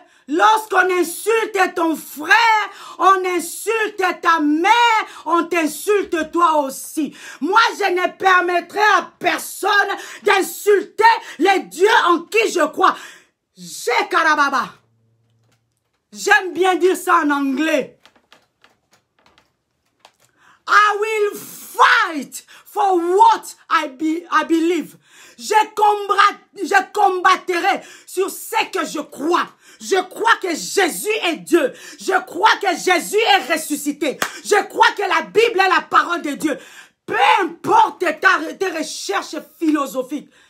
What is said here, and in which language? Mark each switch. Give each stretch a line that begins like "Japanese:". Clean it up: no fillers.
French: Lorsqu'on insulte ton frère, on insulte ta mère, on t'insulte toi aussi. Moi, je ne permettrai à personne d'insulter les dieux en qui je crois. J'ai Karababa. J'aime bien dire ça en anglais.
English: I will fight for what I believe.
French: Je combattrai sur ce que je crois. Je crois que Jésus est Dieu. Je crois que Jésus est ressuscité. Je crois que la Bible est la parole de Dieu. Peu importe tes recherches philosophiques.